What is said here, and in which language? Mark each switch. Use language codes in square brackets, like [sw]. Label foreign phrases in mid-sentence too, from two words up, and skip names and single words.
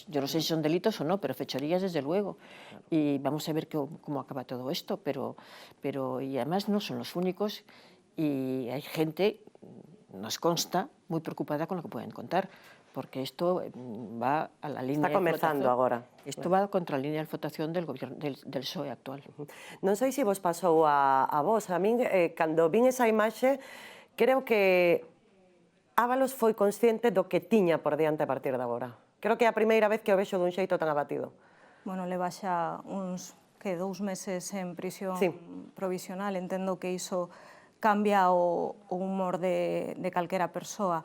[es] Yo no sé si son delitos o no, pero fechorías desde luego. Y vamos a ver cómo acaba todo esto, pero y además no son los únicos y hay gente, nos consta, muy preocupada con lo que pueden contar, porque esto va a la línea... [gl] Está comenzando agora. [es] Esto va contra la línea de flotación del gobierno del PSOE actual. [gl] Non sei se vos pasou a vos, a min, cando vin esa imaxe, creo que Ábalos foi consciente do que tiña por diante a partir de agora. Creo que é a primeira vez que o vexo dun xeito tan abatido. Bueno, leva xa uns 2 meses en prisión provisional, entendo que iso cambia o humor de calquera persoa.